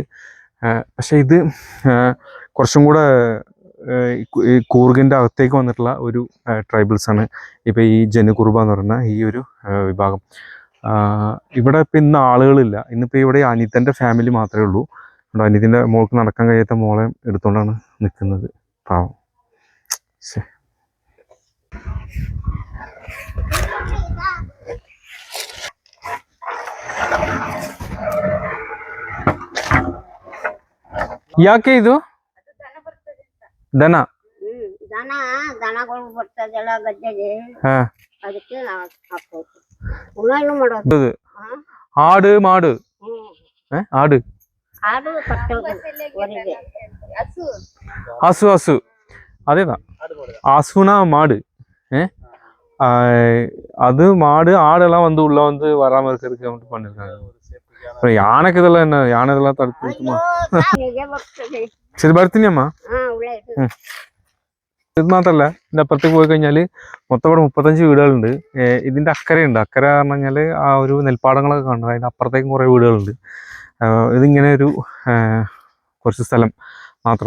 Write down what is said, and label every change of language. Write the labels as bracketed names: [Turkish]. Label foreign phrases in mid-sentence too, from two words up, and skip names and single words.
[Malayalam] പക്ഷേ ഇത് കുറച്ചും കൂടെ ഈ കൂർഗിൻ്റെ അകത്തേക്ക് വന്നിട്ടുള്ള ഒരു ട്രൈബൽസാണ് ഇപ്പോൾ ഈ ജനുകുർബ എന്ന് പറയുന്ന ഈ ഒരു വിഭാഗം. ഇവിടെ ഇപ്പം ഇന്ന് ആളുകളില്ല. ഇന്നിപ്പോൾ ഇവിടെ അനിതൻ്റെ ഫാമിലി മാത്രമേ ഉള്ളൂ. അനിതിൻ്റെ മോൾക്ക് നടക്കാൻ കഴിയാത്ത മോളെ എടുത്തുകൊണ്ടാണ് നിൽക്കുന്നത്. പാവം. ശരി. [Kannada] ಯಾಕೆ ಇದು ದನ? ದನಗಳು ಬರ್ತದಲ್ಲ ಗದ್ದೆಗೆ, ಅದಕ್ಕೆ ನಾವು ಹಾಕೋದು ಮಾಡೋದು. ಆಡು ಮಾಡು ಆಡು ಆಡು ಕಟ್ಟೋದು. [Tamil] ಹಸು அதேதான். அசுனா மாடு. அது மாடு. ஆடெல்லாம் வந்து உள்ள வந்து வராம இருக்கிறதுக்கு மட்டும் பண்ணிருக்காங்க. அப்புறம் யானைக்கு இதெல்லாம் என்ன, யானை இதெல்லாம் தடுத்து நிறுத்துமா? [Malayalam] ശരി, ഭരത്തിനിയമ്മ. ഇത് മാത്രല്ല, ഇതിന്റെ അപ്പുറത്തേക്ക് പോയി കഴിഞ്ഞാല് മൊത്തം ഇവിടെ 35 വീടുകളുണ്ട്. ഇതിന്റെ അക്കരയുണ്ട്. അക്കര പറഞ്ഞു കഴിഞ്ഞാല് ആ ഒരു നെൽപ്പാടങ്ങളൊക്കെ കാണുന്നത്. അതിന്റെ അപ്പുറത്തേക്കും കുറെ വീടുകളുണ്ട്. ഇതിങ്ങനെ ഒരു കുറച്ച് സ്ഥലം മാത്രം.